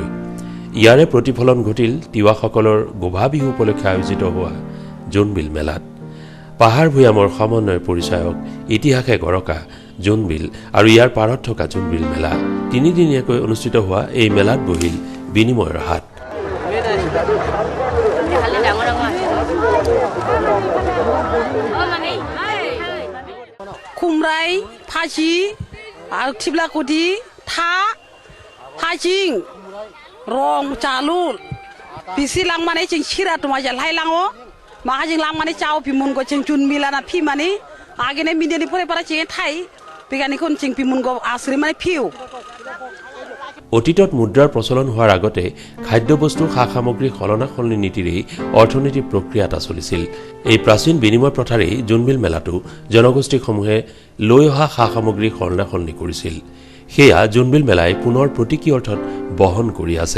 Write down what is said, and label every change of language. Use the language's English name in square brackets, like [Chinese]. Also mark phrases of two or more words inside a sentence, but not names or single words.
[Assamese] ইয়াৰে প্ৰতিফলন ঘটিল তিৱাসকলৰ গোভা বিহু উপলক্ষে আয়োজিত হোৱা জোনবিল মেলাত। পাহাৰ ভৈয়ামৰ সমন্বয় পৰিচায়ক ইতিহাসে গৰকা জোনবিল আৰু ইয়াৰ পাৰত থকা জোনবিল মেলা। তিনিদিনীয়াকৈ অনুষ্ঠিত হোৱা এই মেলাত বহিল বিনিময়ৰ হাট। [Tiwa] खुमराई फासि आरो थिब्लाकुदि था हाजिं रं चालुल बिसि लांमाने जों सिरा दमा जालहाय लाङो माहाजिं लांमाने चाव बिमुनगो जों जुनमिलाना फिमाने आगेने मिदेनि फरायपारा जों थाइ बिगानिखौ जों बिमुनगो आश्रि माने फिउ। [Assamese] অতীতত মুদ্ৰাৰ প্ৰচলন হোৱাৰ আগতে খাদ্যবস্তু সা সামগ্ৰী সলনা সলনি নীতিৰেই অৰ্থনৈতিক প্ৰক্ৰিয়া এটা চলিছিল। এই প্ৰাচীন বিনিময় প্ৰথাৰেই জোনবিল মেলাটো জনগোষ্ঠীসমূহে লৈ অহা সা সামগ্ৰী সলনা সলনি কৰিছিল। সেয়া জোনবিল মেলাই পুনৰ প্ৰতীকী অৰ্থত বহন কৰি আছে।